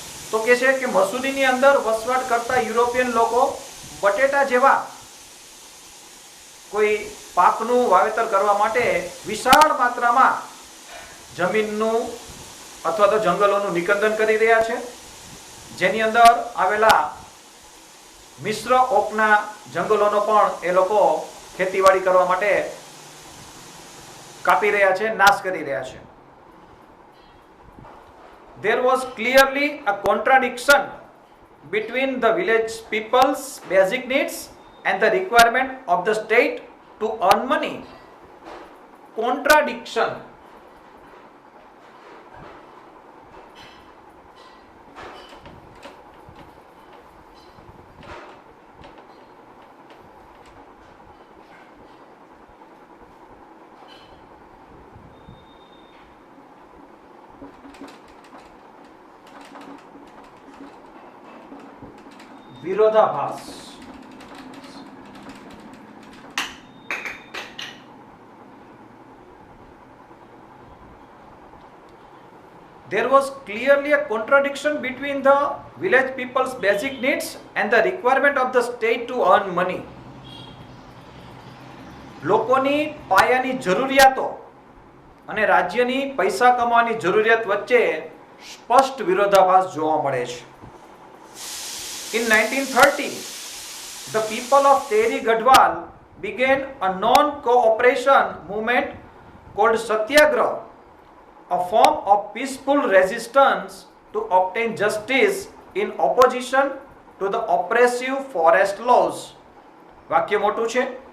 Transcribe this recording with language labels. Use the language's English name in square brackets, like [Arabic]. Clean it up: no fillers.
[Gujarati] તો કે છે કે મસૂરીની અંદર વસવાટ કરતા યુરોપિયન લોકો બટેટા જેવા કોઈ પાકનું વાવેતર કરવા માટે વિશાળ માત્રામાં જમીનનું અથવા તો જંગલોનું નિકંદન કરી રહ્યા છે, જેની અંદર આવેલા મિશ્ર ઓકના જંગલોનો પણ એ લોકો ખેતીવાડી કરવા માટે કાપી રહ્યા છે, નાશ કરી રહ્યા છે. [English] There was clearly a contradiction between the village people's basic needs and the requirement of the state to earn money. Contradiction. [Gujarati] વિરોધાભાસ. [English] There was clearly a contradiction between the village people's basic needs and the requirement of the state to earn money. [Gujarati] લોકોની પાયાની જરૂરિયાતો અને રાજ્યની પૈસા કમાવાની જરૂરિયાત વચ્ચે સ્પષ્ટ વિરોધાભાસ જોવા મળે છે. [English] In 1930, the people of Tehri Gadwal began a non-cooperation movement called Satyagraha, a form of peaceful resistance to obtain justice in opposition to the oppressive forest laws. [Gujarati] વાક્ય મોટું છે.